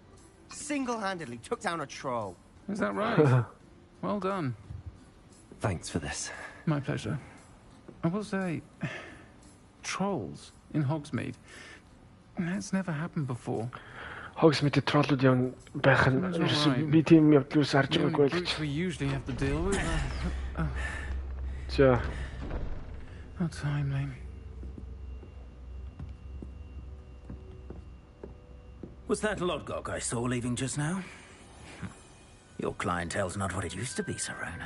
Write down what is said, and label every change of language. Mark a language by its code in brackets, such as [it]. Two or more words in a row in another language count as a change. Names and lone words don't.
[en] Single-handedly took down a troll. Is that right? Well done. Thanks for this. My pleasure. I will say, trolls in Hogsmeade. That's never happened before. [mn] Hogsmeade trollууд явна байх нь би тийм явдлаас харж байгаагүй л. [en] We usually have to deal with. Ja. How timely. Was that Lodgok I saw leaving just now? Your clientele's not what it used to be, Sirona.